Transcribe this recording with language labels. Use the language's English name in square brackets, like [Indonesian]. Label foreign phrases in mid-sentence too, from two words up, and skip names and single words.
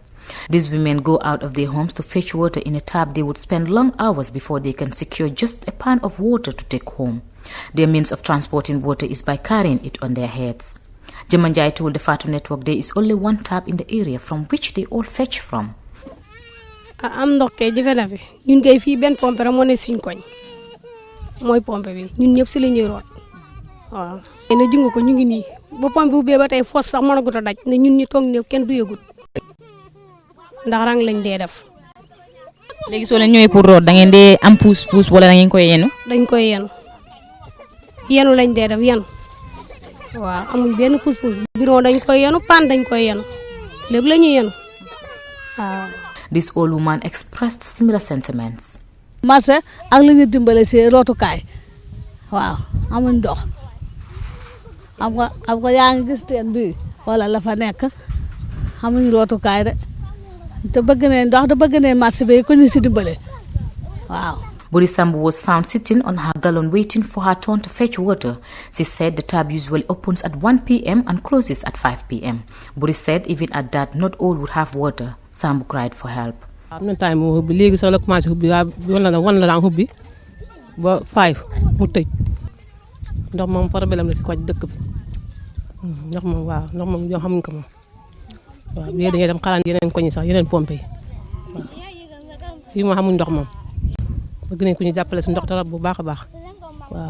[English] These women go out of their homes to fetch water in a tap. They would spend long hours before they can secure just a pan of water to take home. Their means of transporting water is by carrying it on their heads. Jamanjai told the Fatu Network there is only one tap in the area from which they all fetch from. [Wolof] am ndox kay jafe na fi ñun kay fii benn pompe rek moo ne suñ koñ mooy pompe bi ñun ñëpp si la ñuy root waaw. ne jungu ko ñu ngi nii ba pompe bu bee ba tey fos sax mënagut a daj ne ñun ñi toog ne kenn du yëgut ndax rang lañ dee def. léegi soo leen ñëwee pour root da ngeen dee am puus wala da ngeen koy yenu. dañ koy yenu lañ dee def yenu waaw amuñ benn puus bidon dañ koy yenu pan dañ koy yenu lépp la ñuy yenu waaw. [English] This old woman expressed similar sentiments. [Wolof] marché ak li ñu dimbale si rootukaay waaw amuñ ndox xam nga yaa ngi gis teen bi wala la fa nekk amuñ rootukaay de te bëgg ne ndox te bëgg ne marché bi ko ñu si dimbale waaw. [English] Buri Sambu was found sitting on her gallon waiting for her turn to fetch water. She said the tap usually opens at 1 p.m. and closes at 5 p.m. Buri said even at that, not all would have water. Sambu cried for help. [Wolof] am na time mu hubbi léegi sax la commencé hubbi wan la daan hubbi ba 5 mu tëj ndox moom problème la si koñ dëkk bi ndox moom waaw ndox moom yoo xamuñ ko moom waaw bi dañuy dem xalaan yeneen koñ yi sax yeneen pompe yi waaw fii moo xamuñ ndox moom bëgg nañ ku ñu jàppale si ndox dara bu baax a baax waaw.